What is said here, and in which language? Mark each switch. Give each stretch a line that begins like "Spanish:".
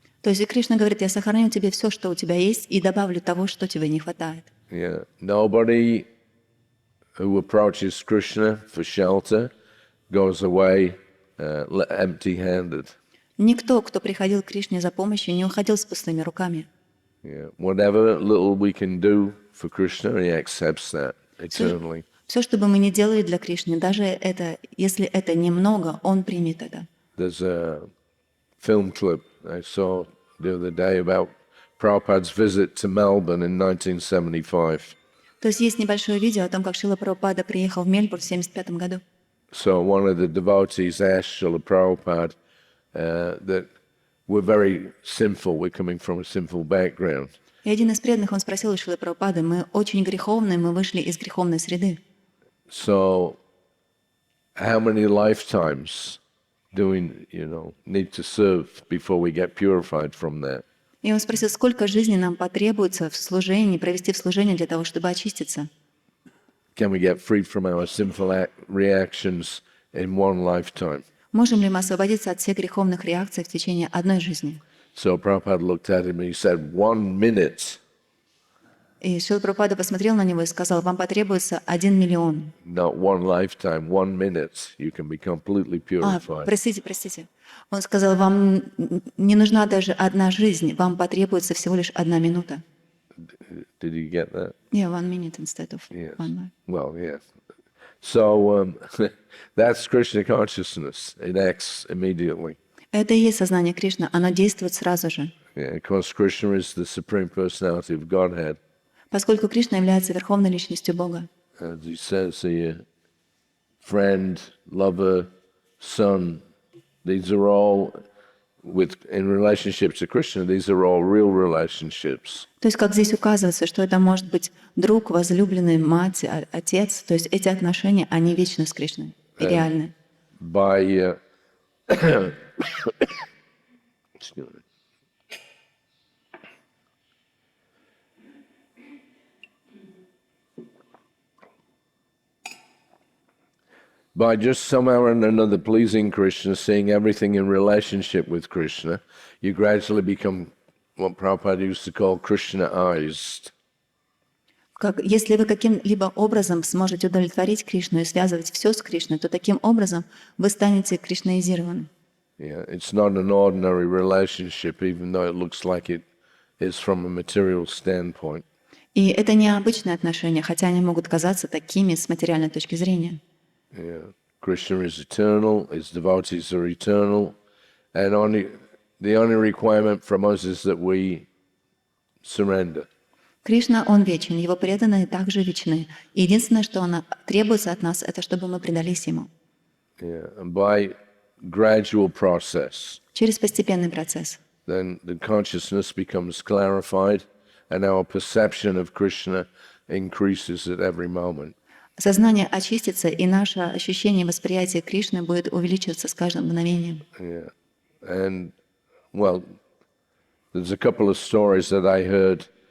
Russian: То есть и Кришна говорит, я сохраню тебе все, что у тебя есть, и добавлю того, что тебе не хватает.
English: Yeah, nobody who approaches Krishna for shelter goes away empty-handed.
Russian: Никто, кто приходил к Кришне за помощью, не уходил с пустыми руками.
English: Yeah. Whatever little we can do for Krishna, he accepts that eternally.
Russian: Все, что бы мы ни делали для Кришны, даже это, если это немного, он примет это.
English: There's a film clip I saw the other day about Prabhupada's visit to Melbourne in 1975.
Russian: То есть есть небольшое видео о том, как Шрила Прабхупада приехал в Мельбурн в 1975 году.
English: So one of the devotees asked Srila Prabhupada that we're very sinful, we're coming from a sinful background.
Russian: И один из преданных, он спросил у Шрилы Прабхупады, мы очень греховные, мы вышли из греховной среды.
English: So how many lifetimes do we, need to serve before we get purified from that?
Russian: И он спросил, сколько жизней нам потребуется в служении, провести в служении для того, чтобы очиститься?
English: Can we get free from our sinful reactions in one lifetime?
Russian: Можем ли мы освободиться от всех греховных реакций в течение одной жизни?
English: So Prabhupada looked at him and he said, 1 minute.
Russian: И Шрила Прабхупада посмотрел на него и сказал, вам потребуется 1 миллион.
English: Not one lifetime, 1 minute. You can be completely purified.
Russian: Простите. Он сказал, вам не нужна даже одна жизнь, вам потребуется всего лишь 1 минута.
English: Did you get that? Yeah, 1 minute instead of Yes. 1 life. Well, yeah. So that's Krishna consciousness. It acts immediately.
Russian: Это и есть сознание Кришны, оно действует сразу же.
English: Yeah, because Krishna is the Supreme Personality of Godhead.
Russian: Поскольку Кришна является верховной личностью Бога.
English: As he says here, friend, lover, son, these are all, in relationship to Krishna, these are all real relationships.
Russian: То есть, как здесь указывается, что это может быть друг, возлюбленный, мать, отец. То есть эти отношения, они вечны с Кришной и реальны.
English: By excuse me. By just somehow or another pleasing Krishna, seeing everything in relationship with Krishna, you gradually become what Prabhupada used to call Krishna-ized.
Russian: Если вы каким-либо образом сможете удовлетворить Кришну и связывать все с Кришной, то таким образом вы станете кришнаизированы.
English: Yeah, it's not an ordinary relationship, even though it looks like it is from a material standpoint.
Russian: И это не обычные отношения, хотя они могут казаться такими с материальной точки зрения.
English: Yeah. Krishna is eternal, his devotees are eternal, and the only requirement from us is that we surrender.
Russian: Кришна, он вечен, его преданные также вечны. И единственное, что требуется от нас, это чтобы мы предались ему.
English: Yeah. And by gradual process,
Russian: Через постепенный процесс.
English: then the consciousness becomes clarified, and our perception of Krishna increases at every moment.
Russian: Сознание очистится, и наше ощущение восприятия Кришны будет увеличиваться с каждым мгновением.
English: Yeah. And, well, there's a couple of stories that I heard.